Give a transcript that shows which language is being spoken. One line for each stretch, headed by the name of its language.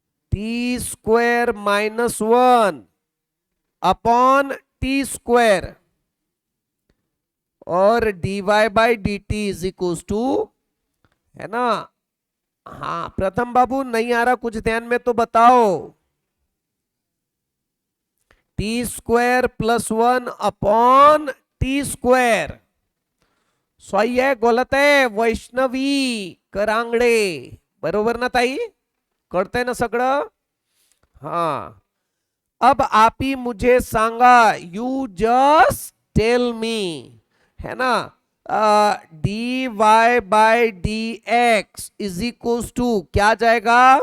English: t square -1 upon t square और dy by d t is equal to,
Hindi: है ना? हाँ प्रथम बाबू, नहीं आ रहा कुछ ध्यान में तो बताओ।
English: T square +1 upon t square.
Hindi: सही है गलत है?
Marathi: वैष्णवी करांगडे, बरोबर ना ताई? कळतंय ना सगळं?
Hindi: हाँ, अब आप ही मुझे
Marathi: सांगा,
English: you just tell me,
Hindi: है ना?
English: dy by d x is equal to
Hindi: क्या जाएगा?